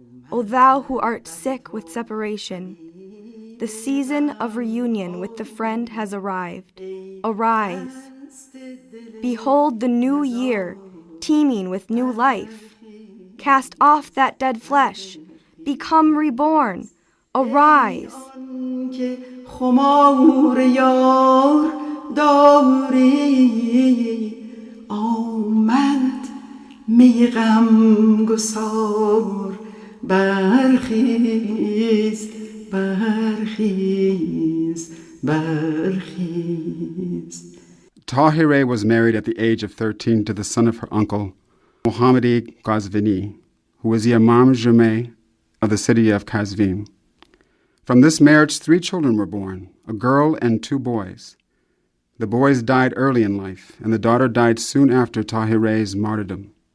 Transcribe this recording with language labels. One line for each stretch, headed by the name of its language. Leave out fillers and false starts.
English: O thou who art sick with separation, the season of reunion with the friend has arrived. Arise. Behold the new year, teeming with new life. Cast off that dead flesh. Become reborn. Arise.
Persian: خمار یار داری آمد می غم گسار برخیز برخیز برخیز.
English: Táhirih was married at the age of 13 to the son of her uncle, Mohammadi Ghazvini, who was the Imam Jumeh of the city of Kazvin. From this marriage, 3 children were born, a girl and 2 boys. The boys died early in life, and the daughter died soon after Táhirih's martyrdom.